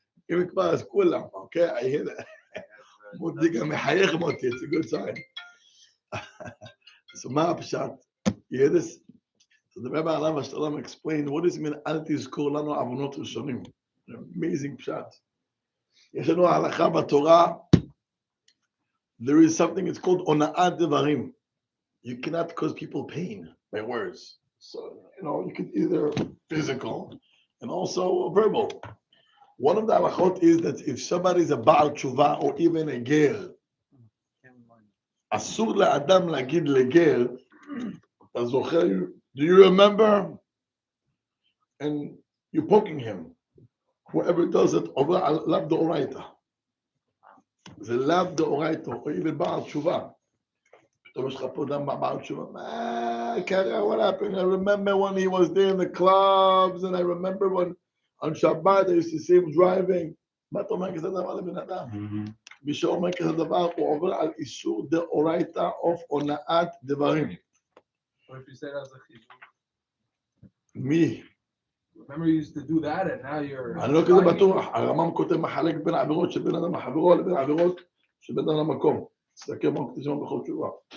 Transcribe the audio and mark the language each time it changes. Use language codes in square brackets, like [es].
[he] אם כבר אז כולם, [en] okay, I hear that. [he] מותי גם מחייך מותי, [en] it's a good sign. So [he] מה הפשט? [en] You hear this? So the Rabbi עליו השלום explained, what does it mean, [he] אל תזכור לנו עוונות ראשונים? [en] Amazing פשט. [he] יש לנו הלכה בתורה, [en] there is something, it's called [he] הונאת דברים. [en] You cannot cause people pain by words. So, you can either physical and also verbal. One of the halachot is that if somebody is a Baal Tshuva or even a ger, [he] asur le'adam lagid leger, [en] do you remember? And you're poking him. Whoever does it, [he] over lav d'oraita. [en] The lav d'oraita, or even Baal Tshuva. What happened? I remember when he was there in the clubs, and I remember when on Shabbat I used to see him driving. [he] מה אתה אומר כזה דבר לבן אדם? מי שאומר כזה דבר, הוא עובר על איסור דאורייתא of הונאת דברים. [en] What if you say that as a chizuk? [he] מי? [en] Remember you used to do that and now you're... [he] אני לא כזה בטוח. הרמב"ם כותב מחלק בין העבירות של בן אדם לחברו לבין העבירות של בן אדם למקום. תסתכל מה כתוב שם בכל תשובה.